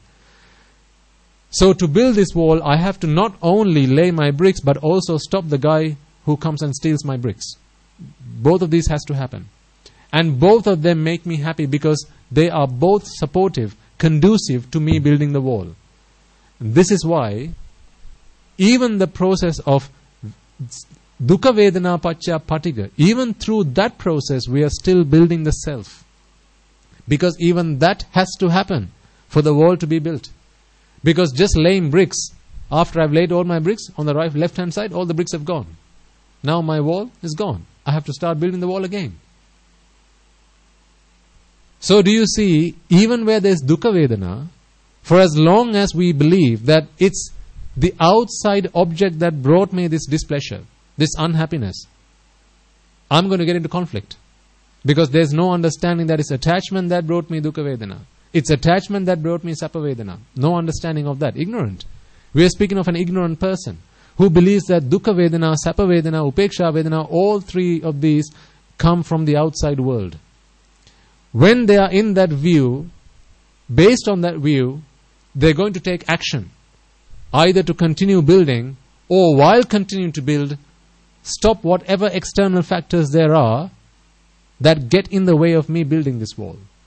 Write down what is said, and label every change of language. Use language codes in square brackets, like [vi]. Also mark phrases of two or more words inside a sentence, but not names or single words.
[en] So to build this wall, I have to not only lay my bricks, but also stop the guy who comes and steals my bricks. Both of these has to happen. And both of them make me happy because they are both supportive, conducive to me building the wall. And this is why even the process of [pi] dukkha vedana pacca patiga, [en] even through that process we are still building the self. Because even that has to happen for the wall to be built. Because just laying bricks After I've laid all my bricks on the left hand side, all the bricks have gone. Now my wall is gone. I have to start building the wall again. So do you see, even where there's [pi] dukkha vedana, [en] for as long as we believe that it's the outside object that brought me this displeasure, this unhappiness, I'm going to get into conflict. Because there's no understanding that it's attachment that brought me [pi] dukkha vedana. [en] It's attachment that brought me [pi] sappa vedana. [en] No understanding of that. Ignorant. We are speaking of an ignorant person who believes that [pi] dukkha vedana, sappa vedana, upeksha vedana, [en] all three of these come from the outside world. When they are in that view, based on that view, they're going to take action. Either to continue building, or while continuing to build, stop whatever external factors there are that get in the way of me building this wall.